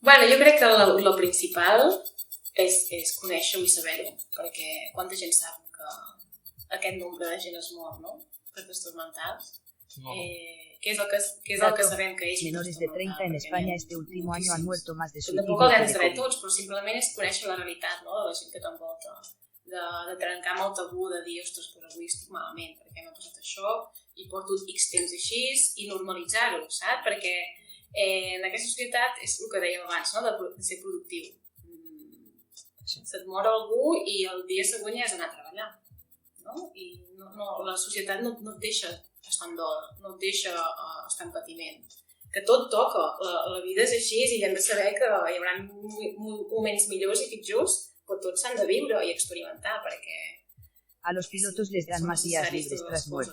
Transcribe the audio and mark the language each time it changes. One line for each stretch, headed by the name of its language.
Catalan: Jo crec que el principal és conèixer-ho i saber-ho, perquè quanta gent sap que aquest nombre de gent es mor, no? Per trastorns mentals. No.
Spanish: ¿Qué es lo que
Catalan: sabem que és?
Spanish: Menores de 30 en España este último año han muerto más de suicidio.
Catalan: Tampoc el hem de saber tots, però simplement és conèixer la realitat, no? De la gent que t'envolta. De trencar amb el tabú de dir, ostres, però avui estic malament, perquè m'ha passat això, i porto X temps així, i normalitzar-ho, saps? Perquè en aquesta societat és el que dèiem abans, no? De ser productiu. Se't mor algú i el dia següent ja has d'anar a treballar. No? I la societat no et deixa estar en dol, no et deixa estar en patiment. Que tot toca, la vida és així i hem de saber que hi haurà moments millors i pitjors, però tots s'han de viure i experimentar, perquè
Spanish: a los pilotos les dan más días libres tras muerte.